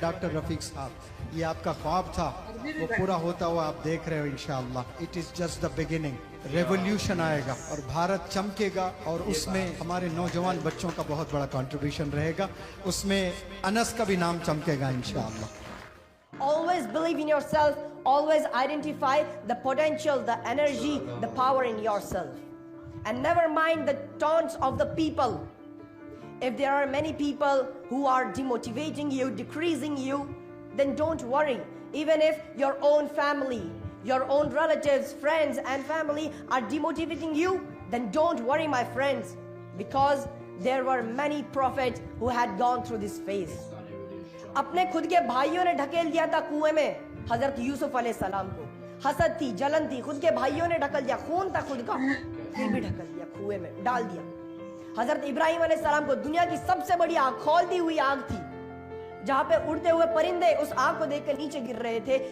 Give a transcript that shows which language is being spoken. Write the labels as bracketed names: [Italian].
[Hindi] Doctor Rafiq साहब, ये आपका ख्वाब था, वो पूरा होता हुआ आप देख रहे हो इंशाअल्लाह। [English] It is just the beginning. [Hindi] Revolution आएगा और भारत चमकेगा और उसमें हमारे नौजवान बच्चों का बहुत बड़ा कंट्रीब्यूशन रहेगा। उसमें अनस का भी नाम चमकेगा इंशाअल्लाह। [English] Always believe in yourself. Always identify the potential, the energy, the power in yourself. And never mind the taunts of the people. If there are many people who are demotivating you, decreasing you, then don't worry. Even if your own family, your own relatives, friends and family are demotivating you, then don't worry my friends. Because there were many prophets who had gone through this phase. [Hindi] अपने खुद के भाइयों ने ढकेल दिया था कुएं में हजरत यूसुफ अलैहिस्सलाम को। हसद थी, जलन थी, खुद के भाइयों ने ढकल दिया, खून था खुद का, फिर भी ढकल दिया, कुएं में डाल दिया। हजरत इब्राहिम अलैहिस्सलाम को दुनिया की सबसे बड़ी आग, खौलती हुई आग थी, जहां पे उड़ते हुए परिंदे उस आग को देखकर नीचे गिर रहे थे।